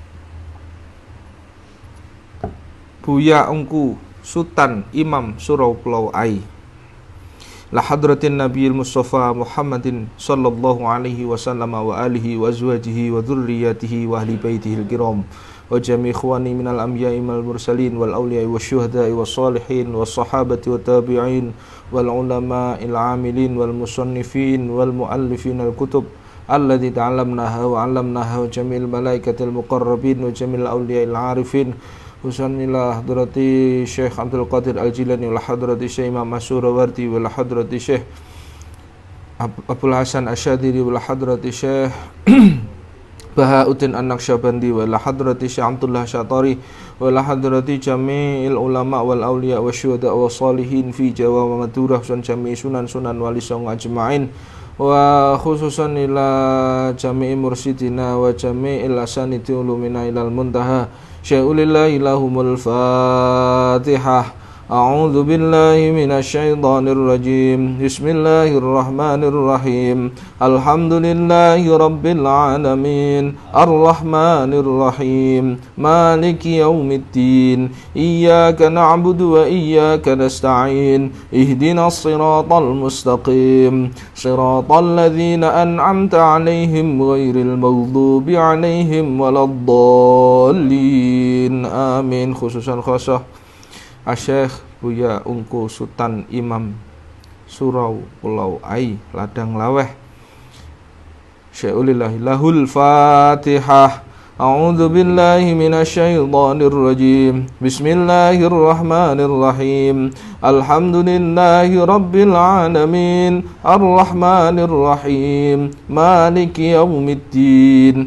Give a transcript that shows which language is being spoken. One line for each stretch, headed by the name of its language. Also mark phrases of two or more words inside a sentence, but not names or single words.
Arabic: Buya Ungku Sutan Imam Surau Pulau Ai إلى حضرة النبي المصطفى محمد صلى الله عليه وسلم وآله وأزواجه وذرياته وأهل بيته الكرام وجميع إخوانه من الأنبياء والمرسلين والأولياء والشهداء والصالحين والصحابة والتابعين والعلماء العاملين والمصنفين والمؤلفين الكتب الذي تعلمناها وعلمناها وجميع الملائكة المقربين وجميع أولياء العارفين خصوصا إلى حضرة الشيخ عبد القادر الجيلاني وحضرة الشيخ الإمام السهروردي وحضرة الشيخ أبو الحسن الشاذلي وحضرة الشيخ بهاء الدين النقشبندي وحضرة الشيخ عبد الله الشطاري وحضرة جميع العلماء والأولياء والشهداء والصالحين في جاوة ومادورا سن جميع سونان والي سونغو أجمعين وخصوصا إلى جميع مرشدينا وجميع أسانيد علومنا إلى المنتهى شيء لله لهم الفاتحة. أعوذ بالله من الشيطان الرجيم. بسم الله الرحمن الرحيم الحمد لله رب العالمين. الرحمن الرحيم مالك يوم الدين. إياك نعبد وإياك نستعين. اهدنا الصراط المستقيم صراط الذين أنعمت عليهم غير المغضوب عليهم ولا الضالين. Amin. خصوصا خاصة الشيخ بويا أونكو سلطان إمام سوراو بولاو آي لادانغ لاويه شيء لله له الفاتحة. أعوذ بالله من الشيطان الرجيم. بسم الله الرحمن الرحيم الحمد لله رب العالمين. الرحمن الرحيم مالك يوم الدين.